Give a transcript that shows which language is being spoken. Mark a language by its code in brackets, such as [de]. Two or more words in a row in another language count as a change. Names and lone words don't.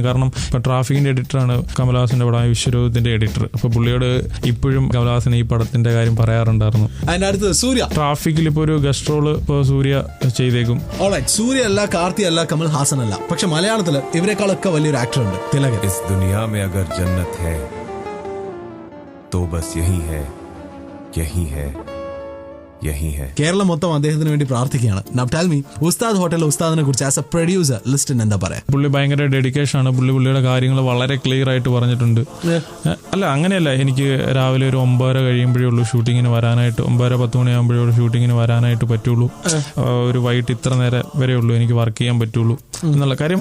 [ml] കാരണം ഇപ്പൊ ട്രാഫിക്കിന്റെ എഡിറ്ററാണ് കമൽഹാസന്റെ പടമായ വിശ്വരൂപത്തിന്റെ എഡിറ്റർ. അപ്പൊ പുള്ളിയോട് ഇപ്പോഴും കമൽഹാസൻ ഈ പടത്തിന്റെ കാര്യം പറയാറുണ്ടായിരുന്നു. അതിനടുത്ത് സൂര്യ. ട്രാഫിക്കിൽ ഇപ്പൊ ഒരു [en] guest role [ml] ഇപ്പൊ സൂര്യ ചെയ്തേക്കും. സൂര്യ അല്ല, കാർത്തി അല്ല, കമൽഹാസൻ അല്ല. പക്ഷെ മലയാളത്തില് ഇവരെക്കാളൊക്കെ വലിയൊരു ആക്ടർ ഉണ്ട്, തിലകൻ. [hi] इस दुनिया में अगर जन्नत है तो बस यही है, यही है, यही है. [ml] കേരളം മൊത്തം അദ്ദേഹത്തിന് വേണ്ടി പ്രാർത്ഥിക്കുകയാണ്. [en] Now tell me, [ml] ഉസ്താദ് ഹോട്ടൽ ഉസ്താദിനെ കുറിച്ച് [en] as a producer [ml] ലിസ്റ്റിൻ എന്താ പറയാ? പുള്ളി ഭയങ്കര ഡെഡിക്കേഷൻ ആണ്. പുള്ളിയുടെ കാര്യങ്ങൾ വളരെ ക്ലിയർ ആയിട്ട് പറഞ്ഞിട്ടുണ്ട്. അല്ല, അങ്ങനെയല്ല, എനിക്ക് രാവിലെ ഒരു 9:30 കഴിയുമ്പോഴേ ഉള്ളൂ ഷൂട്ടിങ്ങിന് വരാനായിട്ട്. 9:10 മണിയാകുമ്പോഴേ ഉള്ളൂ ഷൂട്ടിങ്ങിന് വരാനായിട്ട് പറ്റുള്ളൂ. ഒരു വൈകിട്ട് ഇത്ര നേരം വരെ ഉള്ളൂ എനിക്ക് വർക്ക് ചെയ്യാൻ പറ്റുള്ളൂ എന്നുള്ള കാര്യം.